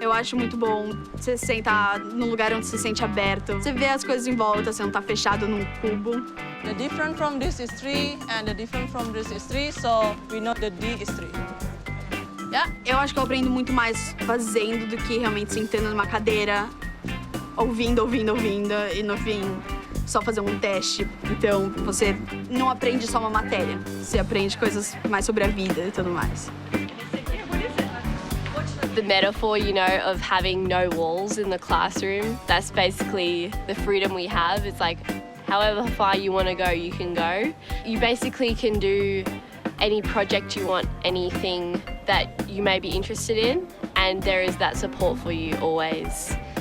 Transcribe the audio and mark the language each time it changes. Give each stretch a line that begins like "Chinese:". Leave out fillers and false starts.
Portuguese: Eu acho muito bom você sentar num lugar onde se sente aberto. Você vê as coisas em volta, você não tá fechado num cubo.
English: The different from this is 3 and the different from this is 3, so we know the D is 3. Yeah.
Portuguese: Eu acho que eu aprendo muito mais fazendo do que realmente sentando numa cadeira, ouvindo, e no fim só fazer um teste. Então, você não aprende só uma matéria, você aprende coisas mais sobre a vida e tudo mais.
English: The metaphor, you know, of having no walls in the classroom, that's basically the freedom we have. It's like, however far you want to go, you can go. You basically can do any project you want, anything that you may be interested in, and there is that support for you always.